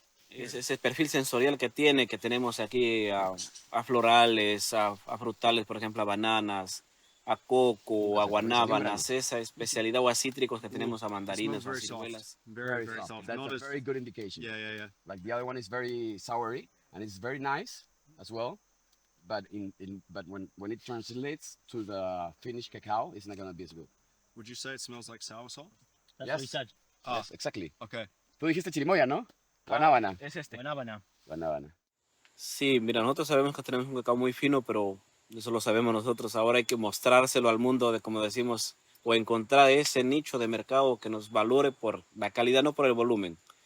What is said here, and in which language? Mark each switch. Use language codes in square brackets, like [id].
[es] Es ese perfil sensorial que tenemos aquí a florales, a frutales, por ejemplo, a bananas, a coco, a guanábanas, esa especialidad o a cítricos que tenemos a mandarinas o a ciruelas. [en] Very soft. That's Not a as, very good indication. yeah. Like the other one is very soury and it's very nice as well. But when it translates to the finished cacao, it's not gonna be as good. Would you say it smells like soursop? That's Yes. what he said. Yes, exactly. Okay. [es] Tú dijiste chirimoya, ¿no? Guanábana. Es este. Guanábana. Guanábana. Sí, mira, nosotros sabemos que tenemos un cacao muy fino, pero eso lo sabemos nosotros. Ahora hay que mostrárselo al mundo, como decimos, o encontrar ese nicho de mercado que nos valore por la calidad, no por el volumen.